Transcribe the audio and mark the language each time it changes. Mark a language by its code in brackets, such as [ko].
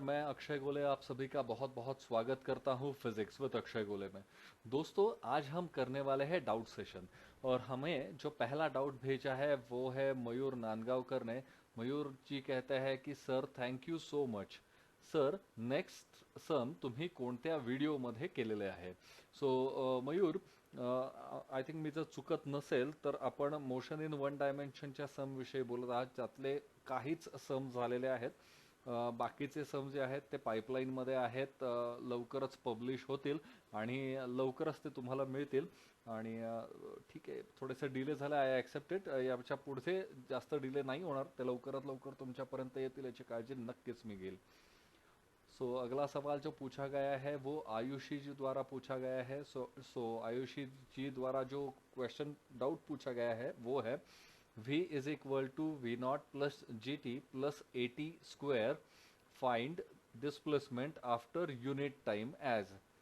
[hi] मैं अक्षय गोले आप सभी का बहुत बहुत स्वागत करता हूँ फिजिक्स विद अक्षय गोले में। दोस्तों आज हम करने वाले हैं डाउट सेशन। और हमें जो पहला डाउट भेजा है वो है मयूर नांदगांवकर ने। मयूर जी कहते हैं कि sir [en] Thank you so much. [mr] Sir next sum तुम्ही कोणत्या व्हिडिओमध्ये केलेले आहे? सो मयूर, [en] I think [mr] मी जर चुकत नसेल तर आपण मोशन इन वन डायमेन्शनच्या सम विषयी बोलत आहात, त्यातले काहीच सम झालेले आहेत। बाकीचे सम जे आहेत ते पाईपलाईनमध्ये आहेत, लवकरच पब्लिश होतील आणि लवकरच ते तुम्हाला मिळतील। आणि ठीक आहे, थोडेसे डिले झाले, [en] I accept it. [mr] याच्या पुढचे जास्त डिले नाही होणार, ते लवकरात लवकर तुमच्यापर्यंत येतील याची काळजी नक्कीच मी घेईल। [hi] सो अगला सवाल जो पूछा गया है वो आयुषी जी द्वारा पूछा गया है। सो आयुषी जी द्वारा जो क्वेश्चन डाउट पूछा गया है वो है [en] v is equal to v not plus g t plus a t square, find displacement after unit time age.